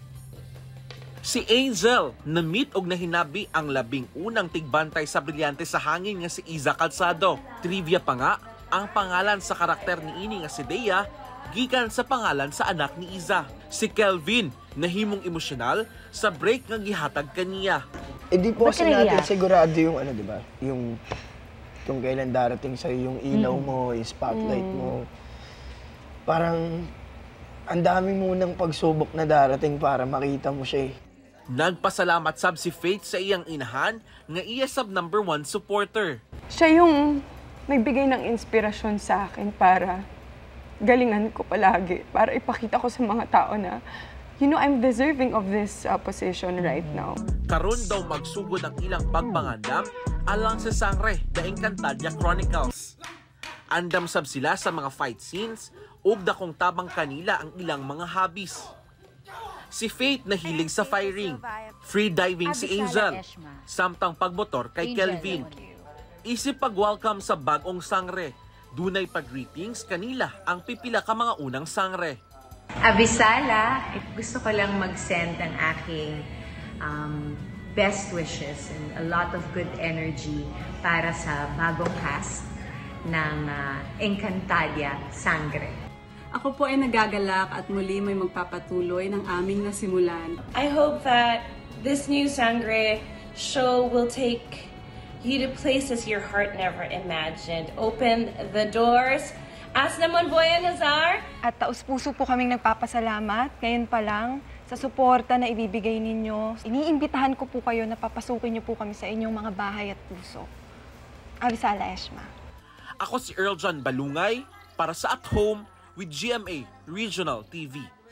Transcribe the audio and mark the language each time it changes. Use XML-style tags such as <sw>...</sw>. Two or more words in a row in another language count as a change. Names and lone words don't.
<ceb>Si Angel, na-meet og nahinabi ang labing unang tigbantay sa Brilyante sa Hangin nga si Iza Calzado. Trivia pa nga, ang pangalan sa karakter ni ini nga si Dea, gikan sa pangalan sa anak ni Iza. Si Kelvin, nahimong emosyonal sa break nga gihatag kaniya.</ceb> <tl>Di po kasi natin sigurado yung di ba? Yung kung kailan darating sa'yo yung ilaw mo, yung spotlight mo. Parang ang dami munang pagsubok na darating para makita mo siya eh.</tl> <ceb>Nagpasalamat sab si Faith sa iyang inahan nga iya sab #1 supporter.</ceb> <tl>Siya yung nagbigay ng inspirasyon sa akin para galingan ko palagi, para ipakita ko sa mga tao na,</tl> <en>I'm deserving of this position right now.</en> <ceb>Karon daw magsugod ang ilang pagpangandam alang sa Sangre, The Encantadia Chronicles. Andam sab sila sa mga</ceb> <en>fight scenes</en> <ceb>ug dakong tabang kanila ang ilang mga hobbies. Si Faith nahilig sa firing,</ceb> <en>free diving</en> <ceb>si Angel, samtang pagmotor kay Kelvin. Isip pag-welcome sa bagong sangre, dunay pag-greetings kanila ang pipila ka mga unang sangre.</ceb> <tl>Abisala, gusto ko lang mag-send ang aking</tl> <en>best wishes and a lot of good energy</en> <tl>para sa bagong cast ng Encantadia Sangre. Ako po ay nagagalak at muli may magpapatuloy ng aming nasimulan.</tl> <en>I hope that this new Sangre show will take you to places your heart never imagined. Open the doors. As naman Boyan Hazar.</en> <tl>At taus-puso po kaming nagpapasalamat ngayon pa lang sa suporta na ibibigay ninyo. Iniimbitahan ko po kayo na papasukin niyo po kami sa inyong mga bahay at puso. Abisala Eshma.</tl> <ceb>Ako si Earl John Balungay para sa At Home with GMA Regional TV.</ceb>